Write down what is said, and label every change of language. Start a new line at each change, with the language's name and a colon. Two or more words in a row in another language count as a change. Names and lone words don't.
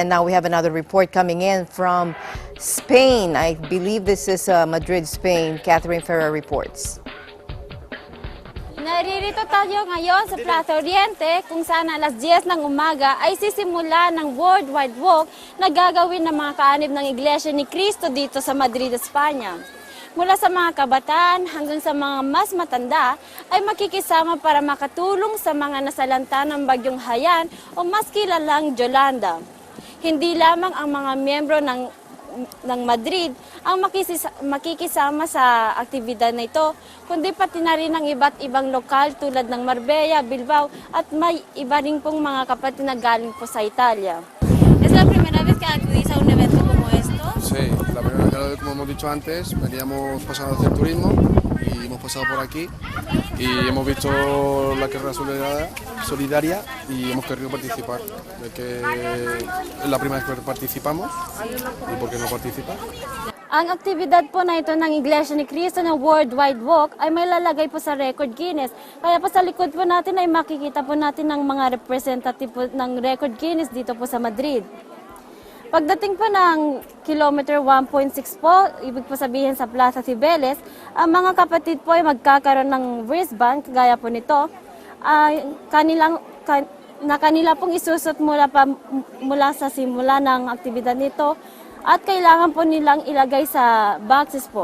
English: And now we have another report coming in from Spain. I believe this is Madrid, Spain. Catherine Ferrer reports.
Filipino: Naririto tayo ngayon sa Plaza Oriente kung saan alas 10 ng umaga ay sisimula ng worldwide walk na gagawin ng mga kaanib ng Iglesia ni Cristo dito sa Madrid, Espanya. Mula sa mga kabataan hanggang sa mga mas matanda ay makikisama para makatulong sa mga nasalanta ng Bagyong Haiyan o mas kilalang Yolanda. Hindi lamang ang mga miyembro ng Madrid ang makikisama sa aktibidad na ito, kundi pati na rin ang iba't ibang lokal tulad ng Marbella, Bilbao at may iba rin pong mga kapatid na galing po sa Italia.
Spanish: ¿Es la primera vez que acudís a un evento como esto? Sí, la primera vez, como hemos dicho antes, veníamos pasando a hacer turismo y hemos pasado por aquí y hemos visto la carrera solidaria y hemos querido participar. De que es la primera vez que participamos y por qué no participar.
Filipino: Ang aktibidad po na ito ng Iglesia ni Cristo na Worldwide Walk ay may lalagay po sa Record Guinness. Kaya po sa likod po natin ay makikita po natin ng mga representative po ng Record Guinness dito po sa Madrid. Pagdating po ng kilometer 1.6 po, ibig po sabihin sa Plaza Cibeles, ang mga kapatid po ay magkakaroon ng wristband, gaya po nito, na kanila pong isusot mula sa simula ng aktibidad nito at kailangan po nilang ilagay sa boxes po.